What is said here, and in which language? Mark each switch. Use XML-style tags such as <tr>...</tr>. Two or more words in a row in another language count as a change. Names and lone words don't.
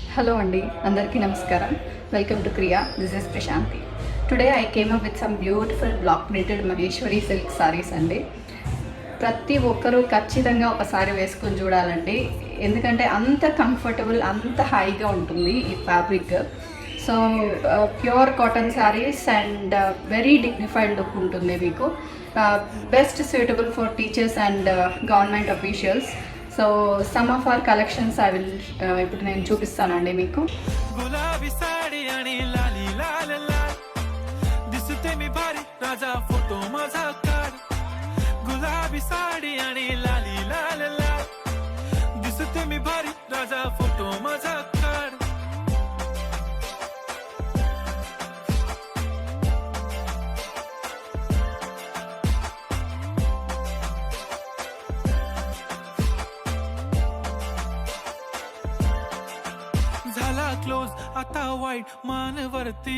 <en>Hello Andy,</en> <te>అందరికీ నమస్కారం.</te> <en>Welcome to Kriya. This is Prashanti. Today I came up with some beautiful block printed Maheshwari silk sarees అండి.</en> <te>ప్రతి ఒక్కరూ ఖచ్చితంగా ఒకసారి వేసుకొని చూడాలండి, ఎందుకంటే అంత కంఫర్టబుల్ అంత హాయిగా ఉంటుంది ఈ ఫ్యాబ్రిక్.</te> <en>So pure cotton sarees and very dignified look</en> <te>ఉంటుంది మీకు.</te> <en>Best suitable for teachers and government officials. So some of our collections I will</en> <te>ఇప్పుడు నేను చూపిస్తానండి మీకు.</te> <mr>गुलाबी साडी आणि लाली लाल लाल दिसते मी भारी राजा फोटो माझा काढ गुलाबी साडी आणि लाली लाल लाल दिसते मी भारी राजा फोटो माझा काढ झाला क्लोज आता वाईट मानवरती</mr>